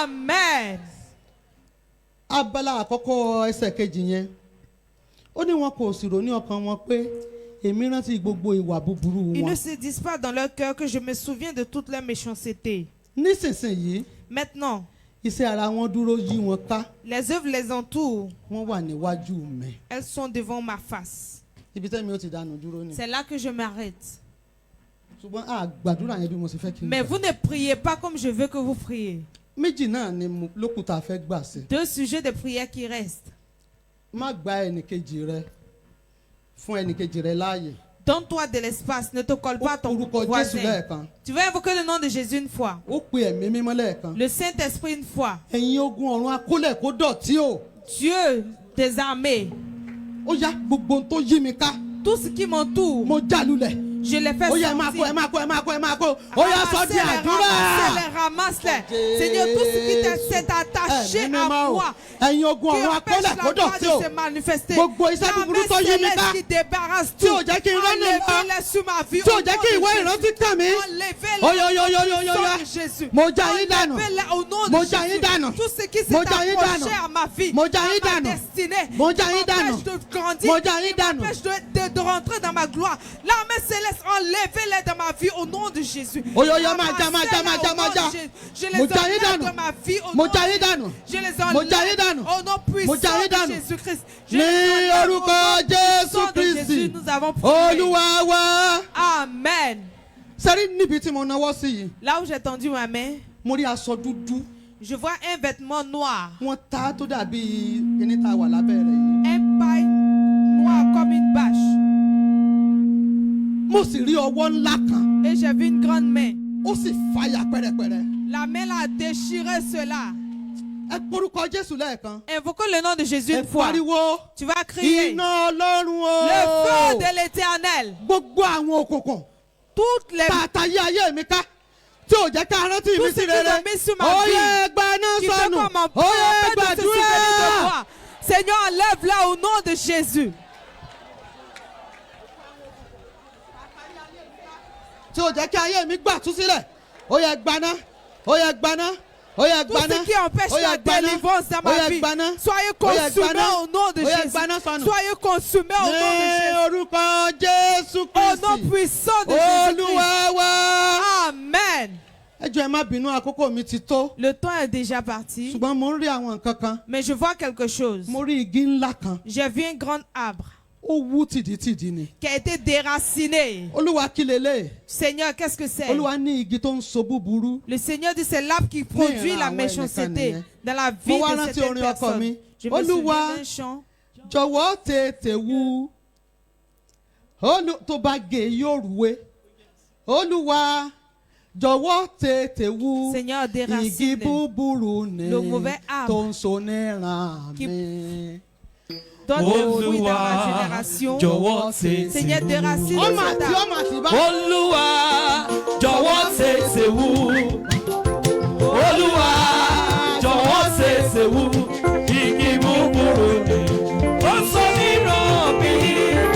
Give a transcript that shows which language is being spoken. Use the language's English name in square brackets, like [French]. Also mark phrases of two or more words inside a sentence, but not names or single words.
[French] Amen. [Yoruba] abala àkọ́kọ́ ẹsẹ̀ kejì yẹn ó ní wọn kò sì rò ní ọkàn wọn pé èmi rántí gbogbo ìwà búburú [French] Ils [Yoruba] wọn. [French] ne se disent pas dans leur cœur que je me souviens de toute leur méchanceté. [Yoruba] nísinsìnyí [French] Maintenant, [Yoruba] iṣẹ́ ara wọn dúró yí wọn ká [French] les œuvres les entourent. [Yoruba] wọ́n wà níwájú mi. [French] Elles sont devant ma face. [Yoruba] ibi tẹ́mi ó ti dànù dúró ni. [French] C'est là que je m'arrête. [Yoruba] ṣùgbọ́n a gbàdúrà yẹn bí mo ṣe fẹ́ kí n [French] Mais [Yoruba] gbà. [French] vous ne priez pas comme je veux que vous priez. [Yoruba] méjì náà ni lókùtà fẹ́ gbà sí. [French] Deux sujets de prière qui restent. [Yoruba] má gba ẹnìkejì rẹ fún ẹnìkejì rẹ láàyè. [French] Donne-toi de l'espace, ne te colle pas à [Yoruba] ó [French] ton [Yoruba] porúkọ Jésù [French] voisin. [Yoruba] lẹ́ẹ̀kan. [French] Tu vas invoquer le nom de Jésus une fois. [Yoruba] ó pe ẹ̀mí mímọ́ lẹ́ẹ̀kan. [French] Le Saint-Esprit une fois. [Yoruba] ẹ̀yin ogun ọ̀run akólẹ̀ kó dọ̀tí o. [French] Dieu des armées. [Yoruba] ó yá gbogbo ohun tó yí mi ká [French] Tout ce qui m'entoure, [Yoruba] mo já lulẹ̀. [French] je les fais [Yoruba] ó yá ẹ máa kó ẹ [French] sortir. [Yoruba] máa kó ẹ máa kó ẹ máa kó ó yá sọ di àdúrà. [French] Ramasse-les. Seigneur, tout ce qui s'est attaché [Yoruba] ẹ̀mí [French] à [Yoruba] mímọ́ o [French] moi, [Yoruba] ẹ̀yin ogun [French] qui [Yoruba] ọ̀run [French] empêche [Yoruba] akólẹ̀ [French] la [Yoruba] kó [French] gloire [Yoruba] dọ̀tí [French] de [Yoruba] o. [French] se manifester. [Yoruba] Gbogbo iṣẹ́ [French] La [Yoruba] búburú [French] main [Yoruba] tó yí mi [French] céleste [Yoruba] ká. [French] qui débarrasse [Yoruba] Tí [French] tout. [Yoruba] ò jẹ́ kí n rán nípa. [French] Enlevez-les sur ma vie. [Yoruba] tí ò [French] au [Yoruba] jẹ́ [French] nom [Yoruba] kí [French] de [Yoruba] ìwé [French] Jésus. [Yoruba] ìrántí kàn mí. [French] Enlevez-les Oyoyoyoyoyoya. au nom de Jésus. [Yoruba] mo já yín dànù. [French] Enlevez-les au nom [Yoruba] Mo [French] de [Yoruba] já yín [French] Jésus. [Yoruba] dànù. [French] Tout ce qui s'est [Yoruba] Mo já yín [French] accroché [Yoruba] dànù. [French] à ma vie, [Yoruba] Mo já [French] à [Yoruba] yín [French] ma [Yoruba] dànù. [French] destinée, [Yoruba] Mo já [French] qui [Yoruba] yín dànù. [French] m'empêche de grandir, [Yoruba] Mo já yín [French] qui [Yoruba] dànù. [French] m'empêche de rentrer dans ma gloire. L'armée céleste, enlevez-les dans ma vie au nom de Jésus. [Yoruba] Oyoyo máa já [French] Ramassez-les [Yoruba] máa já [French] au [Yoruba] máa [French] nom [Yoruba] já. [French] de Jésus. Je les [Yoruba] Mo já yín [French] enlève [Yoruba] dànù. [French] de ma vie au [Yoruba] Mo [French] nom [Yoruba] já [French] de [Yoruba] yín dànù. [French] Je les [Yoruba] Mo já yín [French] enlève [Yoruba] dànù. [French] au nom [Yoruba] Mo já yín [French] puissant [Yoruba] dànù. [French] de Jésus-Christ. Je [Yoruba] ní [French] les enlève au [Yoruba] orúkọ [French] nom [Yoruba] Jésù [French] puissant de [Yoruba] Kristi [French] Jésus. Nous avons prié. [Yoruba] Olúwa wa. [French] Amen. [Yoruba] sẹ́rí níbi tí mo náwó sí yìí [French] Là où j'ai tendu ma main, [Yoruba] mo rí aṣọ dúdú [French] je vois un vêtement noir. [Yoruba] wọ́n ta tó dàbí kíní tá a wà lábẹ́ rẹ̀ yìí. [French] Un paille noir comme une bâche. [Yoruba] mo sì rí ọwọ́ ńlá kan [French] Et j'ai vu une grande main. [Yoruba] ó sì fàyà pẹ́rẹpẹ́rẹ. [French] La main a déchiré cela. [Yoruba] ẹ porúkọ Jésù lẹ́ẹ̀kan. [French] Invoquons le nom de Jésus [Yoruba] ẹ [French] une fois. [Yoruba] pariwo [French] Tu vas crier. [Yoruba] iná Ọlọ́run [French] Le feu [Yoruba] o. [French] de l'éternel. [Yoruba] gbogbo àwọn òkùnkùn [French] Toutes les [Yoruba] tààtàyé ayé mi ká tí ò jẹ́ ká rántí mi [French] Tout [Yoruba] sí [French] ce qui [Yoruba] rere. [French] ont mis sur ma [Yoruba] ó [French] vie, [Yoruba] yẹ ẹgbẹ́ náà [French] qui fait [Yoruba] sọnù. [French] qu'on [Yoruba] ó yẹ [French] m'empêche de se souvenir de [Yoruba] gbàdúrà. [French] moi. Seigneur, enlève-la au nom de Jésus. [Yoruba] tí ò jẹ́ kí ayé mi gbà tú sílẹ̀. ó yẹ gbaná ó yẹ gbaná ó yẹ [French] Tout [Yoruba] gbaná [French] ce qui empêche [Yoruba] ó yẹ [French] la [Yoruba] gbaná [French] délivrance dans [Yoruba] ó [French] ma [Yoruba] yẹ [French] vie, [Yoruba] gbaná [French] soyez [Yoruba] ó yẹ [French] consumés [Yoruba] gbaná [French] au nom de [Yoruba] ó yẹ [French] Jésus. [Yoruba] gbaná sọnù. [French] Soyez consumés au nom de [Yoruba] ní [French] Jésus. [Yoruba] orúkọ Jésù [French] Au nom [Yoruba] Kristi [French] puissant de Jésus-Christ. [Yoruba] Olúwa wa. [French] Amen. [Yoruba] ẹ jọ̀ọ́ ẹ má bínú àkókò mi ti tó. [French] Le temps est déjà parti, [Yoruba] ṣùgbọ́n mo ń rí àwọn nǹkan kan. [French] mais je vois quelque chose. [Yoruba] mo rí igi ńlá kan. [French] J'ai vu un grand arbre [Yoruba] ó wú tìdítìdí ni. [French] qui a été déraciné. [Yoruba] Olúwa kí lélẹ̀. [French] Seigneur, qu'est-ce que c'est? [Yoruba] Olúwa ní igi tó ń so búburú. [French] Le Seigneur dit c'est l'arbre qui produit [Yoruba] ìran [French] la [Yoruba] àwọn [French] méchanceté [Yoruba] ẹnìkan [French] dans la [Yoruba] Mo [French] vie [Yoruba] wá [French] de [Yoruba] rántí [French] certaines [Yoruba] orin ọkọ [French] personnes. [Yoruba] mi. [French] Je me [Yoruba] Olúwa, [French] souviens d'un chant. [Yoruba] jọ̀wọ́ tètè wú. tó bá gé yóò rúwé. Olúwa jọ̀wọ́ tètè wú. [French] Seigneur, [Yoruba] igi [French] déracine [Yoruba] búburú ni [French] le mauvais arbre [Yoruba] tó ń so níran [French] qui- [Yoruba] mi. [French] donne le fruit dans ma [Yoruba] Olúwa [French] génération. [Yoruba] jọ̀wọ́ tètè [French] Seigneur, [Yoruba] wú. [French] déracine [Yoruba] ọmọ [French] cet [Yoruba] àti [French] arbre. [Yoruba] ọmọ àti bá. Olúwa jọ̀wọ́ tètè wú. Olúwa jọ̀wọ́ tètè wú. Igi búburú ni ó sọ níran mi.